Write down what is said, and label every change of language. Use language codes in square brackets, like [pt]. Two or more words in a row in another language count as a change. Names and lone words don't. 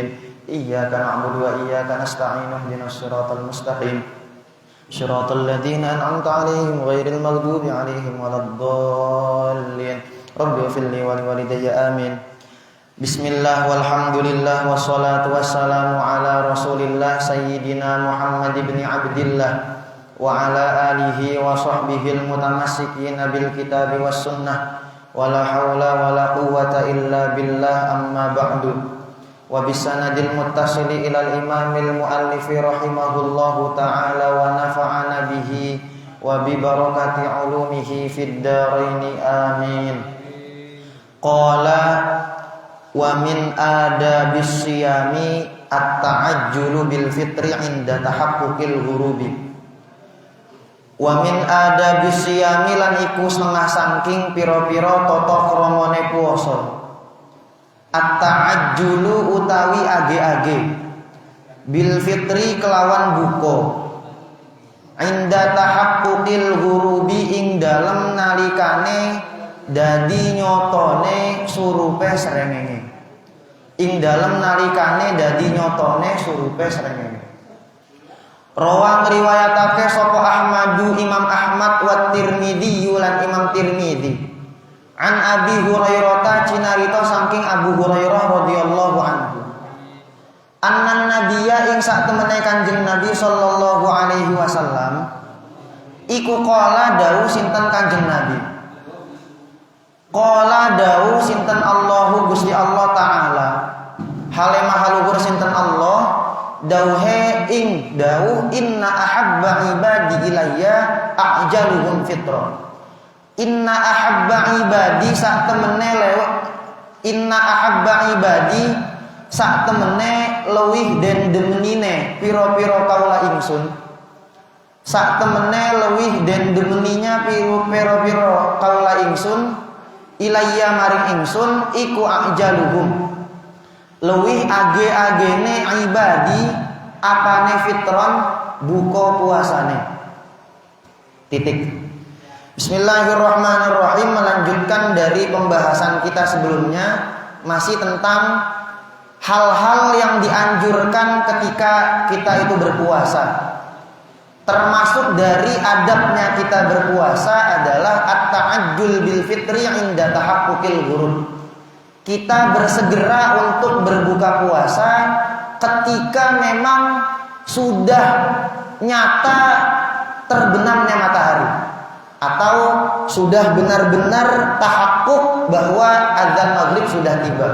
[ar] إياك نعبد وإياك نستعين اهدنا الصراط المستقيم صراط الذين أنعمت عليهم غير المغضوب عليهم ولا الضالين. رب اغفر لي ولوالدي آمين. بسم الله والحمد لله والصلاة والسلام على رسول الله سيدنا محمد بن عبد الله وعلى آله وصحبه المتمسكين بالكتاب والسنة ولا حول ولا قوة إلا بالله، أما بعد. وبالسند المتصل إلى الإمام المؤلف رحمه الله تعالى ونفعنا به وببركة علومه في الدارين آمين. قال ومن آداب الصيام التعجل بالفطر عند تحقق الغروب. ومن آداب الصيام [jv] lan iku setengah saking pira-pira tata kramane puasa. At-ta'ajjulu utawi age-age [ar] بالفطر [jv] kelawan buko [ar] عند تحقق الغروب [jv] ing dalem nalikane dadi nyotone surupe srengenge. Ing dalem nalikane dadi nyotone surupe srengenge. Rawa riwayatake sapa Ahmadu Imam Ahmad wa Tirmidzi lan Imam Tirmidzi. [ar] عن أبي هريرة [jv] cinarita saking Abu Hurairah [ar] رضي الله عنه. أن النبي [jv] ing sak temene Kanjeng Nabi [ar] صلى الله عليه وسلم [jv] iku qala dawuh sinten Kanjeng Nabi. Qala dawuh sinten Allahu Gusti Allah taala. Hale mahaluhur sinten Allah dawuhe ing dawuh [ar] إن أحب عبادي إلي أعجلهم فطرة. إن أحب عبادي [jv] sak temene lewat [ar] إن أحب عبادي [jv] sak temene leuwih den demenine pira-pira kaula ingsun sak temene leuwih den demeninya pira-pira kaula ingsun ilayya maring ingsun iku ajaluhum leuwih age-agene ibadi apane fitron buka puasane. Titik. [id] Bismillahirrahmanirrahim. Melanjutkan dari pembahasan kita sebelumnya, masih tentang hal-hal yang dianjurkan ketika kita itu berpuasa. Termasuk dari adabnya kita berpuasa adalah [ar] التعجل بالفطر عند تحقق الغروب. [id] Kita bersegera untuk berbuka puasa ketika memang sudah nyata terbenamnya matahari, atau sudah benar-benar tahakkuk bahwa azan maghrib sudah tiba.